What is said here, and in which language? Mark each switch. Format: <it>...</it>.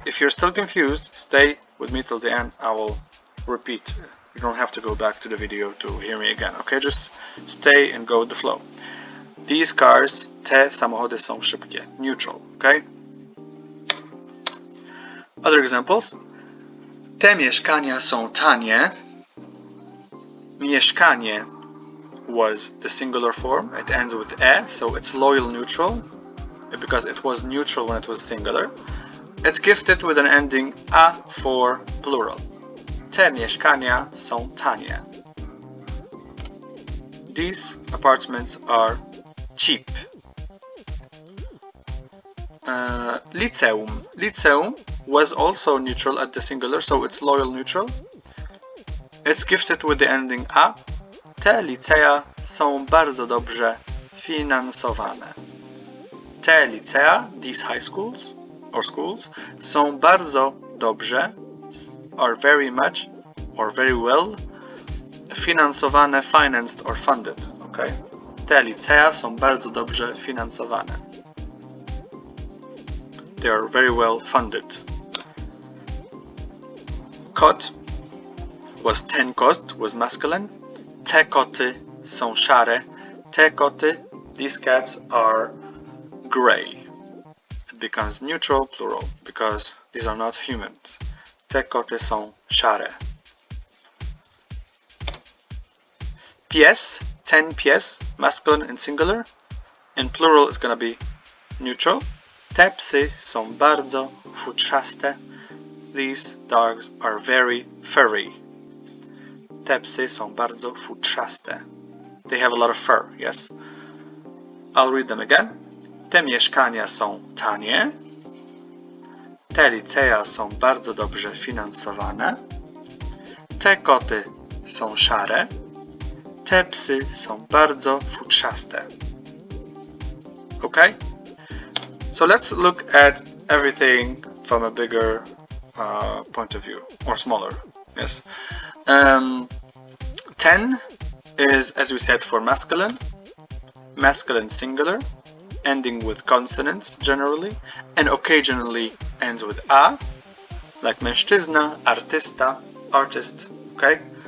<en>If you're still confused, stay with me till the end. I will repeat. You don't have to go back to the video to hear me again, okay? Just stay and go with the flow. These cars,</en> <pl>te samochody są szybkie.</pl> <en>Neutral, okay? Other examples.</en> <pl>Te mieszkania są tanie.</pl> <en>Mieszkanie was the singular form. It ends with e, so it's loyal neutral because it was neutral when it was singular. It's gifted with an ending a for plural.</en> <pl>Te mieszkania są tanie.</pl> <en>These apartments are cheap. Liceum. Liceum was also neutral at the singular, so it's loyal neutral. It's gifted with the ending a.</en> <pl>Te licea są bardzo dobrze finansowane. Te licea,</pl> <en>these high schools or schools,</en> <pl>są bardzo dobrze,</pl> <en>are very much or very well finansowane, financed or funded. Okay?</en> <pl>Te licea są bardzo dobrze finansowane.</pl> <en>They are very well funded. Kot was ten kot, was masculine.</en> <pl>Te koty są szare. Te koty,</pl> <en>these cats are gray. It becomes neutral, plural, because these are not humans.</en> <pl>Te koty są szare.</pl> <en>Pies, ten pies, masculine and singular. In plural it's gonna be neutral.</en> <pl>Te psy są bardzo futrzaste.</pl> <en>These dogs are very furry.</en> <pl>Te psy są bardzo futrzaste.</pl> <en>They have a lot of fur, yes? I'll read them again.</en> <pl>Te mieszkania są tanie. Te licea są bardzo dobrze finansowane. Te koty są szare. Te psy są bardzo futrzaste.</pl> <en>Okay? So let's look at everything from a bigger point of view, or smaller, yes? 10 is, as we said, for masculine. Masculine singular, ending with consonants generally, and occasionally ends with a, like mężczyzna, artysta, artist, okay?</en>